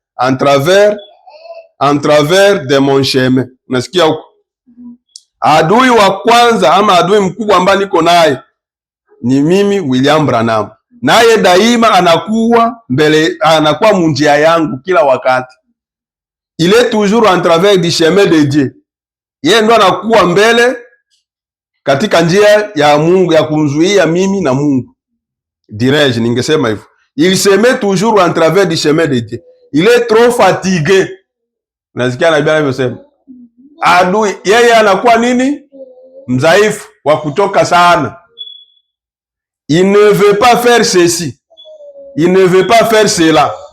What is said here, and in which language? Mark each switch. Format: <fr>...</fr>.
<fr>En travers de mon chemin.</fr> <sw>Unasikia huko? Adui wa kwanza ama adui mkubwa ambaye niko naye ni mimi William Branham. Naye daima anakuwa mbele, anakuwa munjia yangu kila wakati.</sw> <fr>Il est toujours en travers du chemin de Dieu.</fr> <sw>Yeye ndo anakuwa mbele katika njia ya Mungu ya kumzuia mimi na Mungu.</sw> <fr>Dirais-je,</fr> <sw>ningesema hivyo.</sw> <fr>Il se met toujours en travers du chemin de Dieu. Il est trop fatigué.</fr> <sw>Unasikia nabii anavyosema. Adui yeye anakuwa nini? Mzaifu wa kutoka sana.</sw> <fr>Il ne veut pas faire ceci. Il ne veut pas faire cela.</fr>